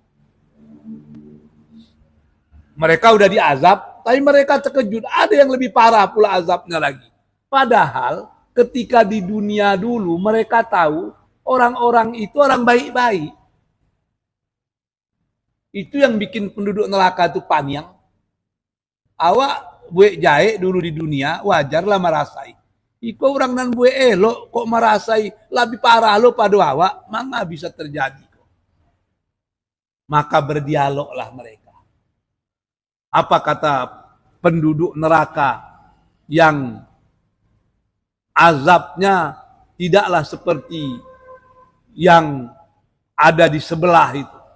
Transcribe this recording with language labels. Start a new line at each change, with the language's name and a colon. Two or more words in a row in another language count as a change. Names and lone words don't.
Indonesian: Mereka udah diazab, tapi mereka terkejut. Ada yang lebih parah pula azabnya lagi. Padahal ketika di dunia dulu mereka tahu orang-orang itu orang baik-baik. Itu yang bikin penduduk neraka itu paniang.
Minangkabau: Awak buat jahe dulu di dunia, wajarlah merasai. Iko orang nan buat elok kok merasai lebih parah lo pada awak, mana bisa terjadi.
Indonesian: Maka berdialoglah mereka. Apa kata penduduk neraka yang azabnya tidaklah seperti yang ada di sebelah itu.